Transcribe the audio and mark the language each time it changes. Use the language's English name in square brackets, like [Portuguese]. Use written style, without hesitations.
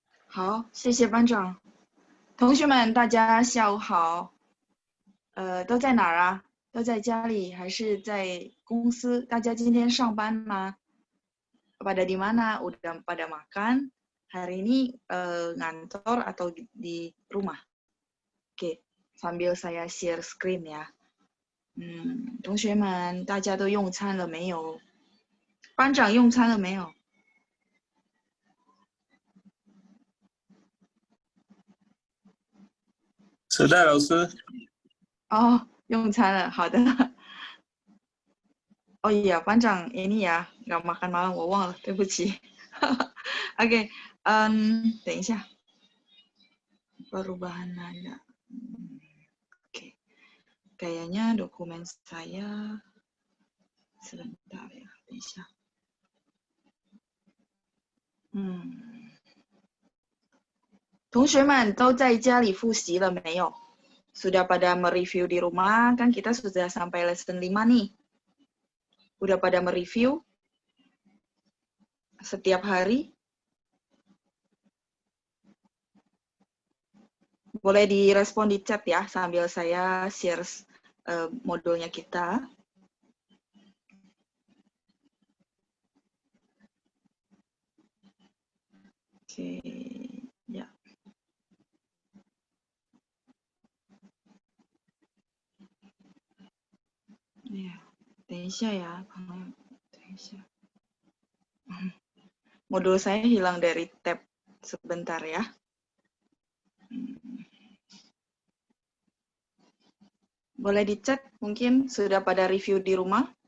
[Chinese] 好，谢谢班长。同学们，大家下午好。都在哪儿啊？都在家里还是在公司？大家今天上班吗？ [Indonesian] Pada di mana? Udah pada makan? Hari ini ngantor atau di rumah? Oke, sambil saya share screen 呀。 [Chinese] 同学们，大家都用餐了没有？班长用餐了没有？ [Indonesian] Sudah, Laus. [Chinese] 哦，用餐了，好的。 [Indonesian] 哦iya, 班长 ini ya, nggak makan malam, [Chinese] 我忘了，对不起。 [Indonesian] Oke, [Chinese] 等一下。 [Indonesian] Perubahan nada. Oke. Kayaknya dokumen saya sebentar ya, [Chinese] 等一下。同学们都在家里复习了没有？ [Indonesian] Sudah pada mereview di rumah, kan kita sudah sampai lesson 5 nih. Udah pada mereview setiap hari? Boleh direspon di chat ya, sambil saya share modulnya kita. Oke, ya. [Chinese] Ya, 等一下ya, 朋友，等一下。 [Indonesian] Modul saya hilang dari tab, sebentar ya. Boleh dicek mungkin sudah pada review di rumah?